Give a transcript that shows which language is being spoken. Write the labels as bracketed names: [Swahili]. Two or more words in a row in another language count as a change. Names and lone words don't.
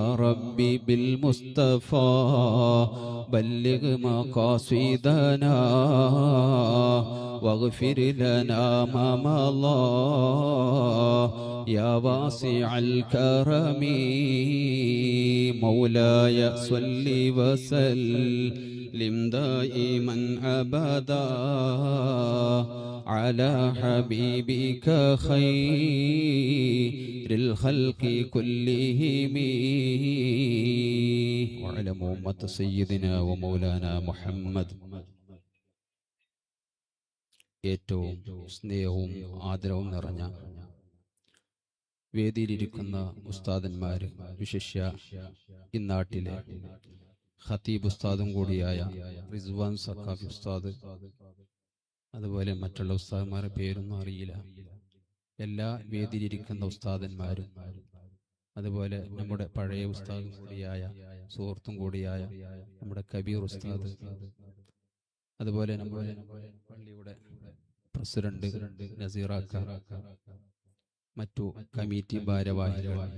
[Arabic] ربي بالمصطفى بلغ مقاصدنا واغفر لنا ما مضى يا واسع الكرم مولاي صل وسلم دائما أبدا على حبيبك خير الخلق كلهم وعلى أمة سيدنا ومولانا محمد. [Malayalam] ഏറ്റവും സ്നേഹവും ആദരവും നിറഞ്ഞ വേദിയിലിരിക്കുന്ന ഉസ്താദന്മാർ, വിശിഷ്യ ഇന്നാട്ടിലെ ഖതീബ് ഉസ്താദും കൂടിയായ റിസ്വാൻ സഖാഫി ഉസ്താദ്, അതുപോലെ മറ്റുള്ള ഉസ്താദന്മാരുടെ പേരൊന്നും അറിയില്ല, എല്ലാ വേദിയിലിരിക്കുന്ന ഉസ്താദന്മാരും, അതുപോലെ നമ്മുടെ പഴയ ഉസ്താദും കൂടിയായ സുഹൃത്തും കൂടിയായ നമ്മുടെ കബീർ ഉസ്താദ്, അതുപോലെ നമ്മുടെ പള്ളിയുടെ പ്രസിഡന്റ് നസീറാക്ക, മറ്റു കമ്മിറ്റി ഭാരവാഹികൾ,